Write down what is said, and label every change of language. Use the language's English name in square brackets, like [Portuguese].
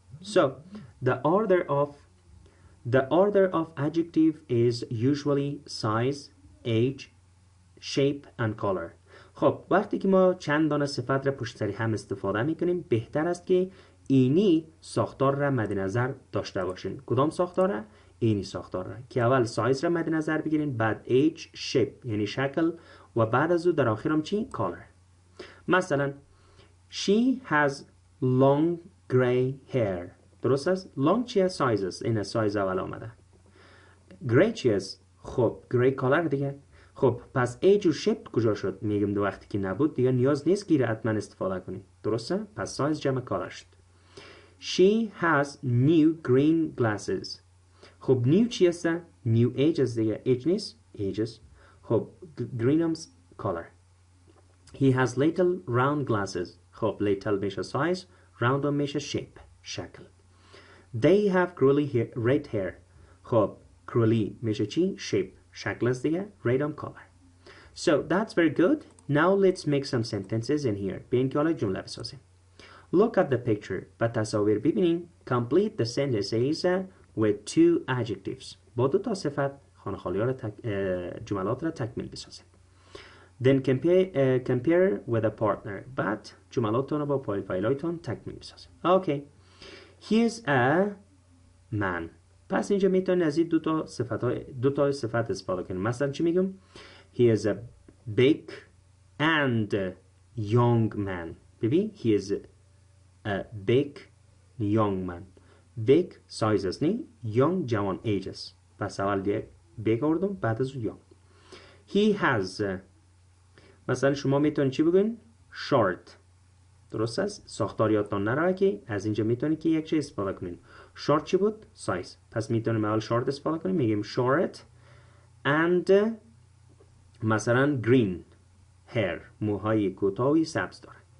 [English] So, the order of adjective is usually size, age, shape and color. [Persian] خب وقتی که ما چند دانه صفت را پشت سر هم استفاده میکنیم بهتر است که اینی ساختار را مد نظر داشته باشین. کدام ساختار را؟ اینی ساختار را که اول سایز را مد نظر بگیرین، بعد age، shape یعنی شکل و بعد از او در آخرم چی؟ color. [English] مثلا she has long gray hair. [Persian] درست است؟ long چیه؟ سایز است. این سایز اول آمده. gray چیه است؟ خب gray color دیگه. خب پس age و shape کجا شد؟ میگم دو وقتی که نبود دیگه نیاز نیست که حتما استفاده کنی. درسته؟ پس سایز جمع color شد. [English] She has new green glasses. [Persian] خب new چی است؟ new age است دیگه. age نیست؟ ages. خب green هم color. [English] He has little round glasses. خب little میشه size. [Persian] round هم میشه shape. شکل. [English] They have curly red hair. [Persian] خب curly میشه چی؟ shape. شکل است دیگه. [English] red هم color. So that's very good. Now let's make some sentences in here. [Persian] بیاین که حالا جمله بسازیم. [English] Look at the picture. [Persian] با تصاویر ببینین. [English] Complete the sentences with two adjectives. [Persian] با دو تا صفت خانه خالی ها جملات را تکمیل بسازیم. [English] Then compare with a partner. [Persian] بعد جملاتون رو با پروفایلایتون تکمیل بسازیم. [English] Okay. He is a man. [Persian] پس اینجا میتونید از این دو تا صفت استفاده کنیم. مثلا چی میگم؟ [English] He is a big and young man. ببین he is a big young man. [Persian] big size است نی young جوان age است پس اول big آوردم بعد از young. he has مثلا شما میتونید چی بگوین short درست است ساختار یادتان نره که از اینجا میتونید که یک چیز استفاده کنین short چی بود size پس میتونیم اول short استفاده کنیم میگیم short and مثلا green hair موهای کوتاهی سبز داره.